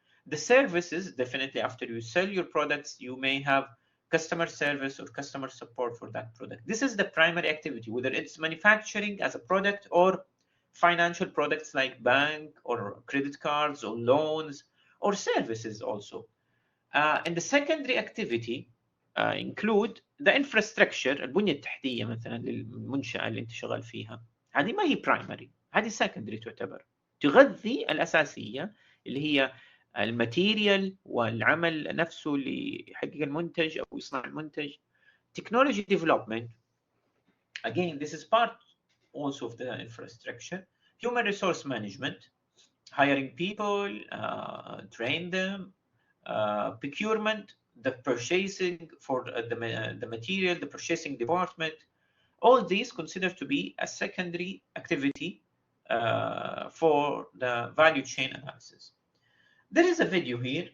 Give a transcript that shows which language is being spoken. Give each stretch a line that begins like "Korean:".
English: The services, definitely after you sell your products, you may have customer service or customer support for that product. This is the primary activity, whether it's manufacturing as a product or financial products like bank or credit cards or loans or services also. And the secondary activity include the infrastructure،
Arabic: البنية التحتية مثلا للمنشأة اللي انت شغال فيها. هذه ما هي برايمري، هذه سكندري تعتبر، تغذي الأساسية اللي هي الماتيريال والعمل نفسه اللي يحقق المنتج أو يصنع المنتج.
English: Technology development, again this is part also of the infrastructure. Human resource management, hiring people, train them, procurement, the purchasing for the material, the purchasing department, all these considered to be a secondary activity for the value chain analysis. There is a video here.